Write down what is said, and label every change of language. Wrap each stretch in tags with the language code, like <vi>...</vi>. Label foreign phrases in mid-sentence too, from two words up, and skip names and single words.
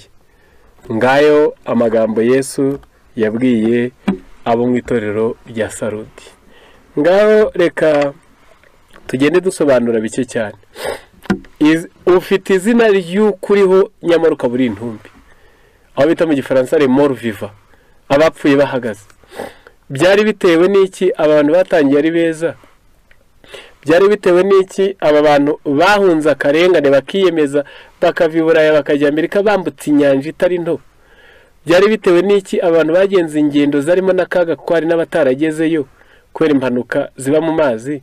<rw>Ngayo amagambo Yesu yabwiye abo mu itorero rya Sarudi. Ngaho reka tugende dusobanura bike cyane. Ufite izina ry'ukuriho nyamara ukaba uri intumbi, aho bita mu gifaransa</rw> <fr>le mort vivant,</fr> <rw>abapfuye bahagaze. Byari bitewe n'iki abantu batangiye ari beza? Byari bitewe n'iki aba bantu bahunze akarengane bakiyemeza bakava i Buraya bakajya Amerika bambutse inyanja itari nto? Byari bitewe n'iki abantu bagenze ingendo zarimo n'akaga kuko hari n'abataragezeyo kubera impanuka ziba mu mazi?</rw>